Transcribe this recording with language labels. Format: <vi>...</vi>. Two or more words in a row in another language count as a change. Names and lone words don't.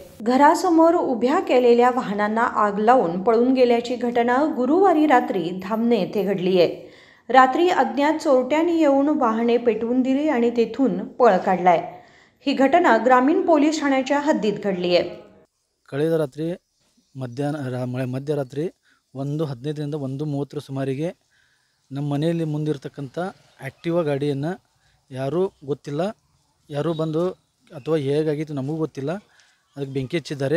<mr>घरासमोर उभ्या केलेल्या वाहनांना आग लावून पळून गेल्याची घटना गुरुवारी रात्री धामणे येथे घडली आहे। रात्री अज्ञात चोरट्यांनी येऊन वाहने पेटवून दिली आणि तेथून पळ काढलाय। ही घटना ग्रामीण पोलीस ठाण्याच्या हद्दीत घडली आहे।</mr> <kn>ಕಳೆದ ರಾತ್ರಿ ಮಧ್ಯರಾತ್ರಿ 1:15 ರಿಂದ 1:30 ಸುಮಾರಿಗೆ ನಮ್ಮ ಮನೆಯಲ್ಲಿ ಮುಂದಿರತಕ್ಕಂಥ ಆ್ಯಕ್ಟಿವಾ ಗಾಡಿಯನ್ನು ಯಾರೂ ಗೊತ್ತಿಲ್ಲ, ಯಾರೂ ಬಂದು ಅಥವಾ ಹೇಗಾಗಿತ್ತು ನಮಗೂ ಗೊತ್ತಿಲ್ಲ, ಅದಕ್ಕೆ ಬೆಂಕಿ ಹಚ್ಚಿದ್ದಾರೆ।</kn>